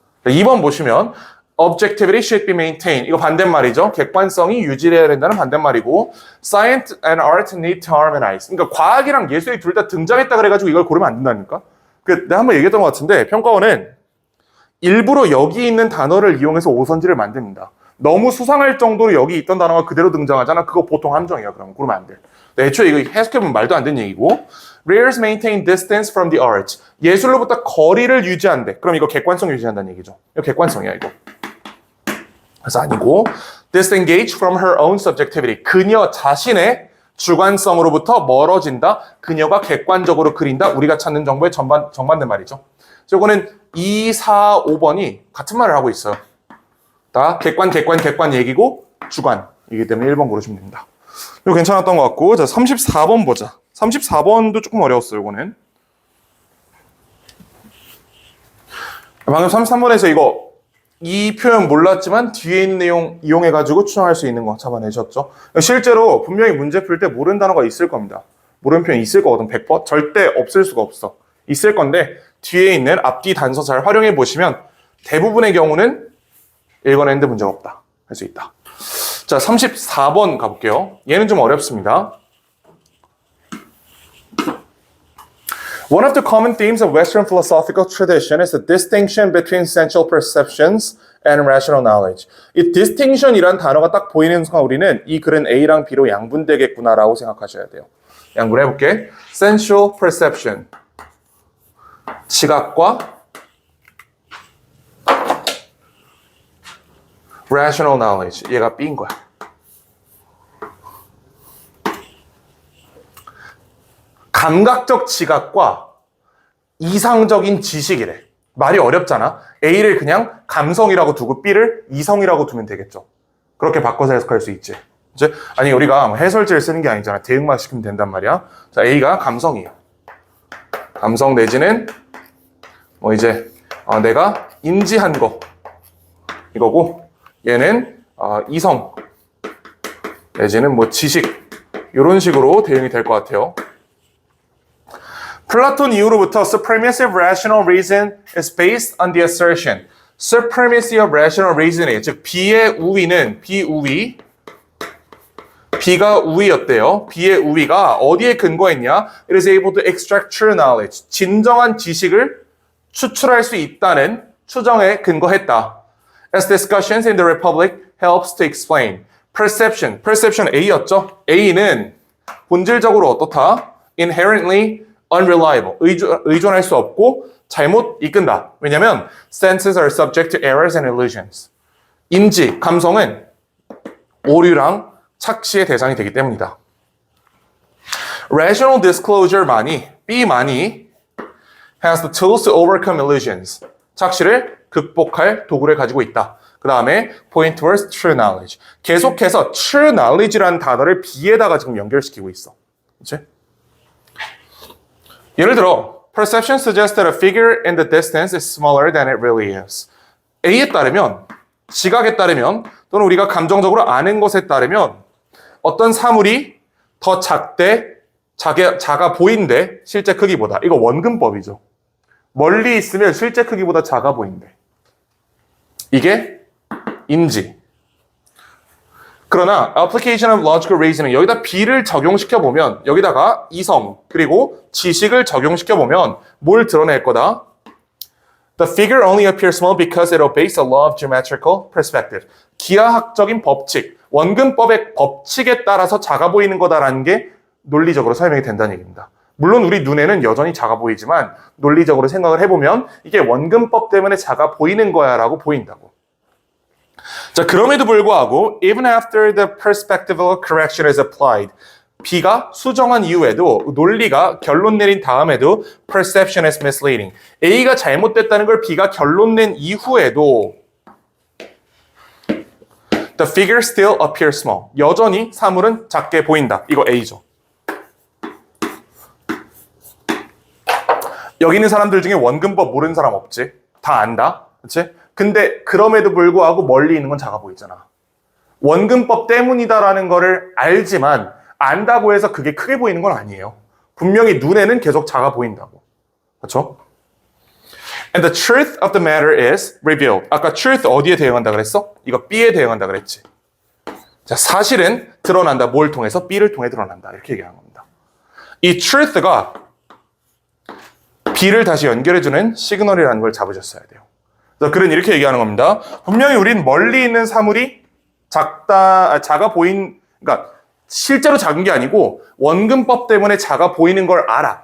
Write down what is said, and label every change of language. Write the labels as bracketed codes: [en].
[ko] 2번 보시면 [en] Objectivity should be maintained. [ko] 이거 반대말이죠. 객관성이 유지돼야 된다는 반대말이고 [en] Science and art need to harmonize. [ko] 그러니까 과학이랑 예술이 둘 다 등장했다 그래가지고 이걸 고르면 안 된다니까. 내가 한번 얘기했던 것 같은데 평가원은 일부러 여기 있는 단어를 이용해서 오선지를 만듭니다. 너무 수상할 정도로 여기 있던 단어가 그대로 등장하잖아. 그거 보통 함정이야. 그러면 안 돼. 애초에 이거 해석해보면 말도 안 되는 얘기고 [en] Readers maintain distance from the arts. [ko] 예술로부터 거리를 유지한대. 그럼 이거 객관성 유지한다는 얘기죠. 이거 객관성이야 이거. 그래서 아니고 [en] disengage from her own subjectivity. [ko] 그녀 자신의 주관성으로부터 멀어진다. 그녀가 객관적으로 그린다. 우리가 찾는 정보의 정반대 말이죠. 이거는 2, 4, 5번이 같은 말을 하고 있어요. 다 객관 얘기고 주관이기 때문에 1번 고르시면 됩니다. 이거 괜찮았던 것 같고 자 34번 보자. 34번도 조금 어려웠어요. 이거는 방금 33번에서 이 표현 몰랐지만 뒤에 있는 내용 이용해가지고 추정할 수 있는 거 잡아내셨죠. 실제로 분명히 문제 풀 때 모르는 단어가 있을 겁니다. 모르는 표현이 있을 거거든. 100%. 절대 없을 수가 없어. 있을 건데 뒤에 있는 앞뒤 단서 잘 활용해 보시면 대부분의 경우는 읽어내는데 문제가 없다. 할 수 있다. 자, 34번 가볼게요. 얘는 좀 어렵습니다. [en] One of the common themes of Western philosophical tradition is the distinction between sensual perceptions and rational knowledge. [ko] 이 distinction이란 단어가 딱 보이는 순간 우리는 이 글은 A랑 B로 양분되겠구나라고 생각하셔야 돼요. 양분해볼게. [en] sensual perception. [ko] 시각과 [en] rational knowledge. [ko] 얘가 B인 거야. 감각적 지각과 이상적인 지식이래. 말이 어렵잖아. A를 그냥 감성이라고 두고 B를 이성이라고 두면 되겠죠. 그렇게 바꿔서 해석할 수 있지. 그치? 아니 우리가 해설지를 쓰는 게 아니잖아. 대응만 시키면 된단 말이야. 자, A가 감성이에요. 감성 내지는 뭐 이제 내가 인지한 거 이거고, 얘는 이성 내지는 뭐 지식 이런 식으로 대응이 될 것 같아요. 플라톤 이후로부터 [en] supremacy of rational reason is based on the assertion. supremacy of rational reasoning, [ko] 즉 B의 우위는 비우위, B가 우위였대요. B의 우위가 어디에 근거했냐? [en] It is able to extract true knowledge. [ko] 진정한 지식을 추출할 수 있다는 추정에 근거했다. [en] As discussions in the Republic helps to explain. Perception A였죠? [ko] A는 본질적으로 어떻다? [en] Inherently unreliable. [ko] 의존할 수 없고 잘못 이끈다. 왜냐면 [en] senses are subject to errors and illusions. [ko] 인지, 감성은 오류랑 착시의 대상이 되기 때문이다. [en] Rational disclosure만이, B만이 has the tools to overcome illusions. [ko] 착시를 극복할 도구를 가지고 있다. 그 다음에 [en] point towards true knowledge. [ko] 계속해서 true knowledge라는 단어를 B에다가 지금 연결시키고 있어. 그치? 예를 들어 [en] perception suggests that a figure in the distance is smaller than it really is. [ko] A에 따르면, 지각에 따르면, 또는 우리가 감정적으로 아는 것에 따르면 어떤 사물이 더 작아 보인대, 실제 크기보다. 이거 원근법이죠. 멀리 있으면 실제 크기보다 작아 보인대. 이게 인지. 그러나 [en] application of logical reasoning, [ko] 여기다 B를 적용시켜보면, 여기다가 이성 그리고 지식을 적용시켜보면 뭘 드러낼 거다? [en] The figure only appears small because it obeys a law of geometrical perspective. [ko] 기하학적인 법칙, 원근법의 법칙에 따라서 작아 보이는 거다라는 게 논리적으로 설명이 된다는 얘기입니다. 물론 우리 눈에는 여전히 작아 보이지만 논리적으로 생각을 해보면 이게 원근법 때문에 작아 보이는 거야 라고 보인다고. 자, 그럼에도 불구하고 [en] even after the perspectival correction is applied, [ko] B가 수정한 이후에도, 논리가 결론 내린 다음에도 [en] perception is misleading. [ko] A가 잘못됐다는 걸 B가 결론 낸 이후에도 [en] the figure still appears small. [ko] 여전히 사물은 작게 보인다. 이거 A죠. 여기 있는 사람들 중에 원근법 모르는 사람 없지? 다 안다? 그치? 근데 그럼에도 불구하고 멀리 있는 건 작아 보이잖아. 원근법 때문이다라는 거를 알지만 안다고 해서 그게 크게 보이는 건 아니에요. 분명히 눈에는 계속 작아 보인다고. 그렇죠? [en] And the truth of the matter is revealed. [ko] 아까 truth 어디에 대응한다 그랬어? 이거 B에 대응한다 그랬지. 자, 사실은 드러난다. 뭘 통해서? B를 통해 드러난다. 이렇게 얘기하는 겁니다. 이 truth가 B를 다시 연결해주는 시그널이라는 걸 잡으셨어야 돼요. 그래서 글은 이렇게 얘기하는 겁니다. 분명히 우린 멀리 있는 사물이 작아 보인, 그러니까 실제로 작은 게 아니고 원근법 때문에 작아 보이는 걸 알아.